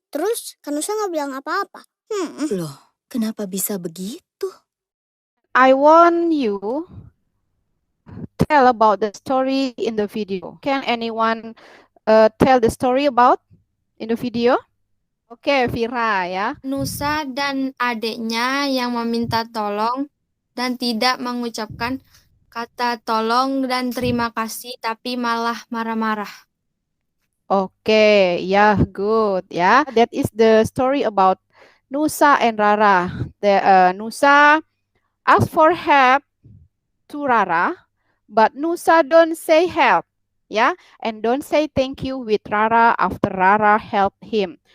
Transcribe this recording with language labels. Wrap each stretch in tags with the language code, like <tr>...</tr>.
<id>Terus kan Nusa nggak bilang apa-apa. Loh, kenapa bisa begitu?</id> <en>I want you tell about the story in the video. Can anyone tell the story about in the video?</en> <id>Oke, Vira ya. Nusa dan adiknya yang meminta tolong dan tidak mengucapkan kata tolong dan terima kasih, tapi malah marah-marah. Oke, ya, good ya.</id> <en>That is the story about Nusa and Rara. Nusa asked for help to Rara, but Nusa don't say help, yeah, and don't say thank you with Rara after Rara helped him.</en>